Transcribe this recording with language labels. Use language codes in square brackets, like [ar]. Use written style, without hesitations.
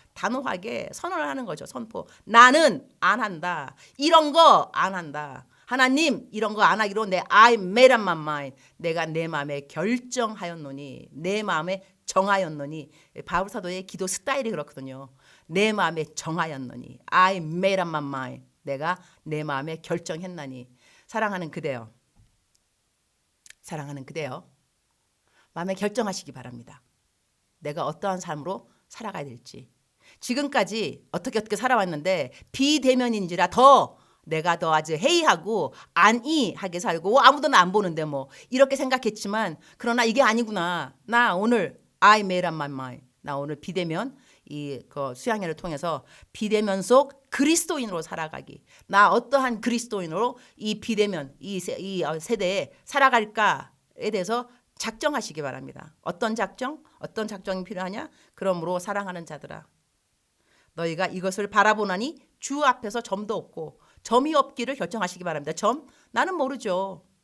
[ko] 단호하게 선언을 하는 거죠. 선포. 나는 안 한다. 이런 거 안 한다. 하나님 이런 거 안 하기로 [en] I made up my mind. [ko] 내가 내 마음에 결정하였노니 내 마음에 정하였노니 바울 사도의 기도 스타일이 그렇거든요. 내 마음에 정하였노니 [en] I made up my mind. [ko] 내가 내 마음에 결정했나니 사랑하는 그대여. 마음에 결정하시기 바랍니다. 내가 어떠한 삶으로 살아가야 될지. 지금까지 어떻게 살아왔는데 비대면인지라 더 내가 더 아주 해이하고 안이하게 살고 아무도 나 안 보는데 뭐 이렇게 생각했지만 그러나 이게 아니구나. 나 오늘 [en] I made up my mind. [ko] 나 오늘 비대면 그 수양회를 통해서 비대면 속 그리스도인으로 살아가기. 나 어떠한 그리스도인으로 이 비대면 이 세대에 살아갈까에 대해서 작정하시기 바랍니다. 어떤 작정이 필요하냐? 그러므로 사랑하는 자들아 너희가 이것을 바라보나니 주 앞에서 점도 없고 점이 없기를 결정하시기 바랍니다. 나는 모르죠.